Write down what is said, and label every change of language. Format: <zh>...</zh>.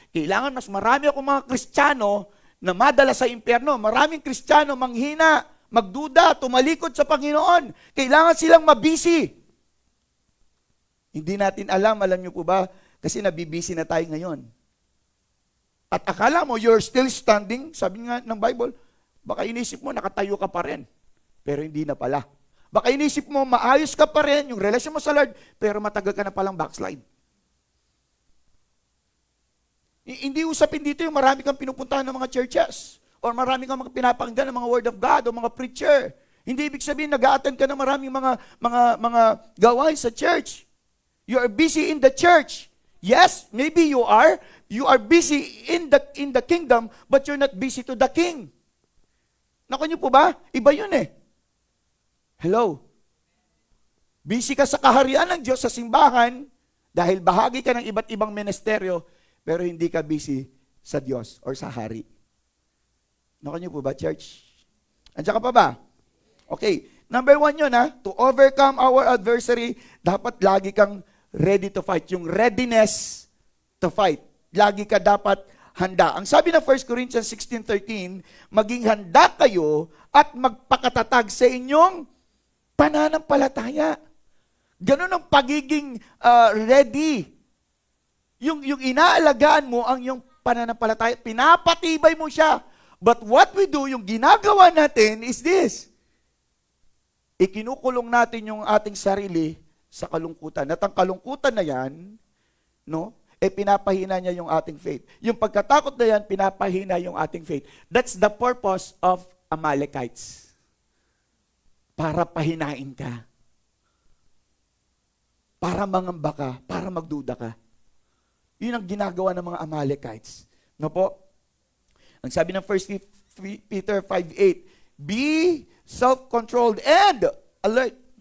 <tl>Kailangan mas marami akong mga Kristiyano na madala sa impyerno. Maraming Kristiyano manghina, magduda, tumalikod sa Panginoon. Kailangan silang mabisi. Hindi natin alam niyo po ba? Kasi nabibisi na tayo ngayon. At akala mo,</tl> <en>you're still standing.</en> <tl>Sabi nga ng Bible, baka inisip mo, nakatayo ka pa rin. Pero hindi na pala. Baka inisip mo, maayos ka pa rin, yung relasyon mo sa Lord, pero matagal ka na palang backslide. Hindi usapin dito yung marami kang pinupuntahan ng mga churches, or marami kang mga pinapakinggan ng mga word of God, o mga preacher. Hindi ibig sabihin, nag-a-attend ka ng maraming mga gawain sa church.</tl> <en>You are busy in the church. Yes, maybe you are. You are busy in the kingdom, but you're not busy to the king.</en> <tl>Naku niyo po ba? Iba yun eh. Hello? Busy ka sa kaharian ng Diyos sa simbahan dahil bahagi ka ng iba't ibang ministeryo, pero hindi ka busy sa Diyos or sa hari. Naku niyo po ba, church? Andiyan ka pa ba? Okay. Number 1 yun, ha?</tl> <en>To overcome our adversary,</en> <tl>dapat lagi kang</tl> <en>ready to fight. Yung readiness to fight.</en> <tl>Lagi ka dapat handa. Ang sabi ng 1 Corinthians 16:13, maging handa kayo at magpakatatag sa inyong pananampalataya. Ganun ang pagiging ready. Yung inaalagaan mo ang yung pananampalataya, pinapatibay mo siya.</tl> <en>But what we do,</en> <tl>yung ginagawa natin</tl> <en>is this.</en> <tl>Ikinukulong natin yung ating sarili sa kalungkutan. At ang kalungkutan na yan, pinapahina niya yung ating faith. Yung pagkatakot na yan, pinapahina yung ating faith.</tl> <en>That's the purpose of Amalekites.</en> <tl>Para pahinain ka. Para mangamba ka, para magduda ka. Yun ang ginagawa ng mga Amalekites. No po? Ang sabi ng</tl> <en>1 Peter 5:8, be self-controlled and alert.</en>